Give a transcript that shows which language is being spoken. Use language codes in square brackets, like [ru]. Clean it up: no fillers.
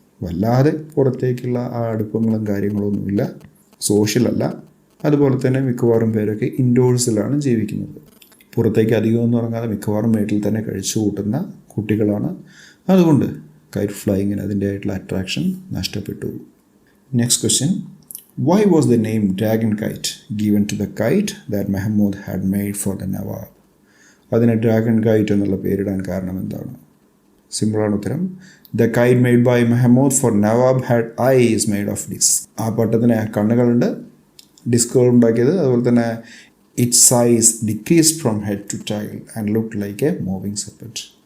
[ml] വല്ലാതെ പുറത്തേക്കുള്ള ആ അടുപ്പങ്ങളും കാര്യങ്ങളൊന്നുമില്ല, സോഷ്യലല്ല. അതുപോലെ തന്നെ മിക്കവാറും പേരൊക്കെ ഇൻഡോഴ്സിലാണ് ജീവിക്കുന്നത്. പുറത്തേക്ക് അധികമൊന്നും ഇറങ്ങാതെ മിക്കവാറും വീട്ടിൽ തന്നെ കഴിച്ചു കൂട്ടുന്ന കുട്ടികളാണ്. അതുകൊണ്ട് കൈറ്റ് ഫ്ലൈയിങ്ങിന് അതിൻ്റെ ആയിട്ടുള്ള അട്രാക്ഷൻ നഷ്ടപ്പെട്ടു. [en] Next question. Why was the name Dragon Kite given to the kite that Mahmud had made for the Nawab? [ml] അതിന് ഡ്രാഗൺ കൈറ്റ് എന്നുള്ള പേരിടാൻ കാരണം എന്താണ്? സിമ്പിളാണ് ഉത്തരം. [en] The kite made by Mahmud for Nawab had eyes made of disc. [ml] ആ പട്ടത്തിന് കണ്ണുകളുണ്ട്, ഡിസ്കുകൾ ഉണ്ടാക്കിയത്. അതുപോലെ തന്നെ [en] Its size decreased from head to tail and look like a moving separate.